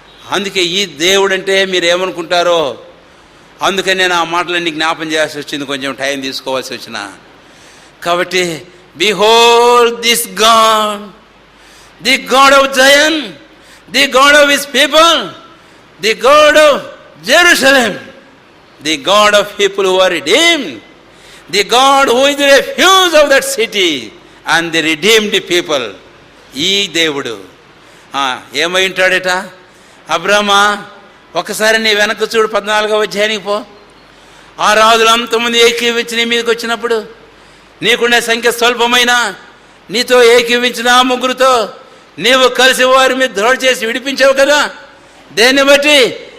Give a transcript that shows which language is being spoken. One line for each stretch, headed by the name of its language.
Telugu: అందుకే ఈ దేవుడు అంటే మీరు ఏమనుకుంటారో, అందుకని నేను ఆ మాటలన్నీ జ్ఞాపం చేయాల్సి వచ్చింది, కొంచెం టైం తీసుకోవాల్సి వచ్చిన.
English: కాబట్టి behold this God, the God of Zion, the God of his people, the God of Jerusalem, the God of people who are redeemed, the God who is the refuge of that city and the redeemed people.
Telugu: ఈ దేవుడు ఏమై ఉంటాడట? అబ్రామా, ఒకసారి నీ వెనక్కి చూడు, 14వ అధ్యాయానికి పో. ఆ రాజులు అంతమంది ఏకీవించి నీ మీదకి వచ్చినప్పుడు నీకుండే సంఖ్య స్వల్పమైన నీతో ఏకీవించిన ఆ ముగ్గురుతో నీవు కలిసి వారి మీద ద్రోహం చేసి విడిపించావు కదా. దేన్ని బట్టి?